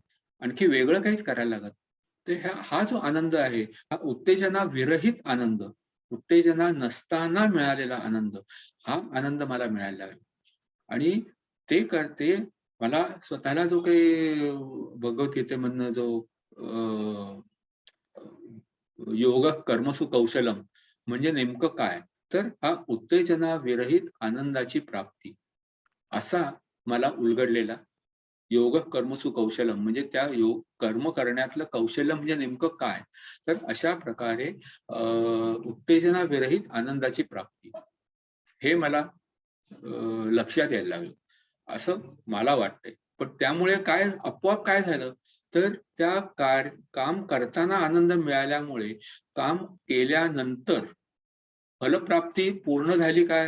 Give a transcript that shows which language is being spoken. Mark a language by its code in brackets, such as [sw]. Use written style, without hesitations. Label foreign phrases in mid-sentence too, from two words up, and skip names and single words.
[mr] आणखी वेगळं काहीच करायला लागत. तर हा जो आनंद आहे, हा उत्तेजना विरहित आनंद, उत्तेजना नसताना मिळालेला आनंद, हा आनंद मला मिळायला लागला. आणि ते मला स्वतःला जो काही भगवद्गीतेमधनं जो अ, [sa] योग कर्मसु कौशलम [mr] म्हणजे नेमकं काय? तर हा उत्तेजना विरहित आनंदाची प्राप्ती, असा मला उलगडलेला [sa] योग कर्मसु कौशलम [mr] म्हणजे त्या कर्म करण्यातलं कौशल्य म्हणजे नेमकं काय? तर अशा प्रकारे उत्तेजना विरहित आनंदाची प्राप्ती. हे मला लक्षात यायला लागलं. असं मला वाटतंय. पण त्यामुळे आपोआप काय झालं, तर काम करताना आनंद मिळाल्यामुळे काम केल्यानंतर फलप्राप्ती पूर्ण झाली काय?